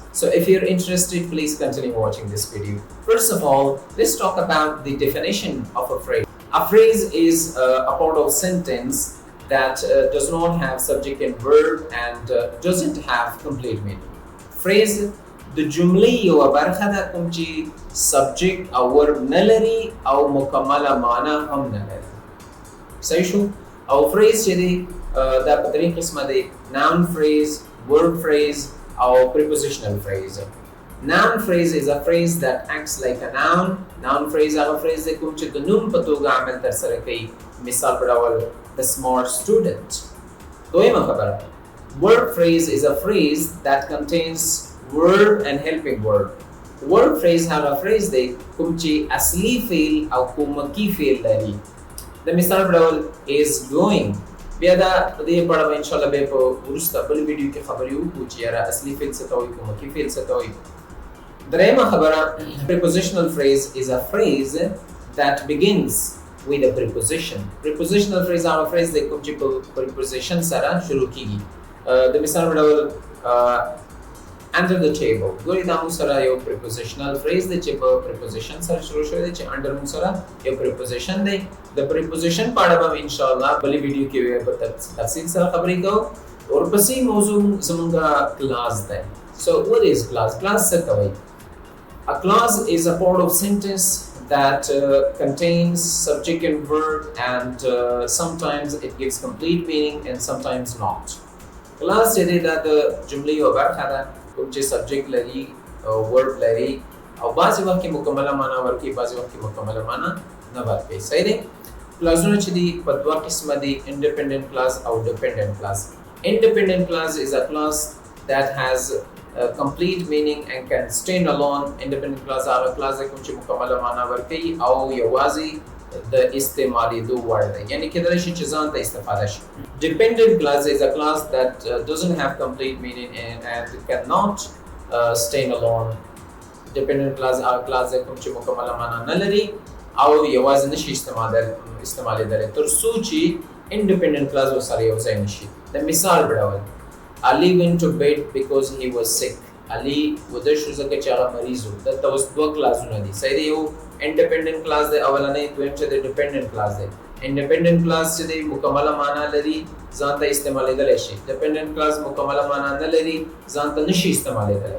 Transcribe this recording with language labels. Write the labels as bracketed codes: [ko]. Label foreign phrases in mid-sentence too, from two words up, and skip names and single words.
[en] So if you're interested, please continue watching this video. First of all, let's talk about the definition of a phrase. A phrase is a part of sentence that does not have subject and verb and doesn't have complete meaning. [ps] Phrase د جملې یو برخه ده کوم چې سبجیکټ او ورب نه لري او مکمله معنا هم نه لري. صحیح شو؟ او فریز چې دی دا په درې قسمه دی: [en] noun phrase, verb phrase او prepositional phrase. Noun phrase is a phrase that acts like a noun. Noun phrase [ps] هغه phrase دی کوم چې د نوم په توګه عمل ترسره کوي. مثال په ډول [en] the smart student. [ps] دویمه خبره: [en] verb phrase is a phrase that contains verb and helping verb. Verb phrase [ps] هغه phrase دی کوم چې اصلي فعل او کومکی فعل لري. د مثال په ډول [en] is going. [ps] بیا دا په دې په اړه ان شاء الله به په وروسته بل ویډیو کې خبرې وکړو چې یاره اصلي فعل څه ته وایي، کومکی فعل څه ته وایي. درېیمه خبره: [en] prepositional phrase is a phrase that begins with a preposition. Prepositional phrase [ps] هغه phrase دی کوم چې په preposition سره شروع کیږي. د مثال په ډول [en] under the table. [ps] ګورې دا موږ سره یو [en] prepositional phrase [ps] دی چې په preposition سره شروع شوی دی چې under موږ سره یو preposition دی. د preposition په اړه به ان شاء الله بلې ویډیو کې به تفصیل سره خبرې کوو. ورپسې موضوع زموږ clause دی. [en] So what is clause? [ps] Clause څه ته وایي؟ [en] A clause is a part of sentence that contains subject and verb and sometimes it gives complete meaning and sometimes not. [ps] Clause چې دی دا د جملې یو برخه ده کوم چې سبجیکټ لري او ورب لري او بعضې وخت کې مکمله معنا ورکوي، بعضې وخت کې مکمله معنا نه ورکوي. صحیح دی؟ کلازونه چې دي په دوه قسمه دي: [en] independent clause او dependent clause. Independent clause is a clause that has complete meaning and can stand alone. Independent clause [ps] هغه clause دی کوم چې مکمله معنا ورکوي او یوازې د استعمالېدو وړ دی، یعنی کېدلی شي چې ځان ته استفاده شي. [en] Dependent clause is a clause that doesn't have complete meaning and cannot stand alone. Dependent clause [ps] هغه clause دی کوم چې مکمله معنا نه لري او یوازې نشي استعمالېدلی تر څو چې [en] independent clause [ps] ورسره یو ځای نشي. د مثال په ډول: [en] Ali went to bed because he was sick. [ps] علي وده شو ځکه چې هغه مریض و. دلته اوس دوه کلازونه دي. صحیح دی؟ یو [en] independent clause [ps] دی اولنی، دویم چې دی [en] dependent clause [ps] دی. [en] independent clause [ps] چې دی مکمله معنا لري، ځان ته استعمالېدلی شي. [en] dependent clause [ps] مکمله معنا نه لري، ځان ته نشي استعمالېدلی.